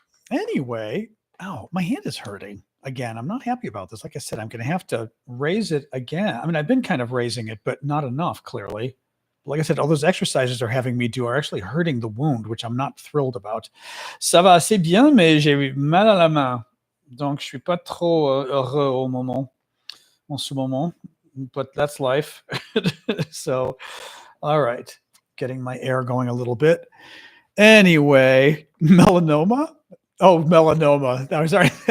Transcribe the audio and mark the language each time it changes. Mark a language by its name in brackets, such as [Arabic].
[English] Anyway, my hand is hurting again. I'm not happy about this. Like I said, I'm going to have to raise it again. I mean, I've been kind of raising it, but not enough, clearly. Like I said, all those exercises they're having me do are actually hurting the wound, which I'm not thrilled about. [French] Ça va assez bien, mais j'ai mal à la main. Donc, je suis pas trop heureux au moment, en ce moment. [English] But that's life. So, all right. Getting my air going a little bit. Anyway, melanoma. Oh, melanoma. I'm sorry.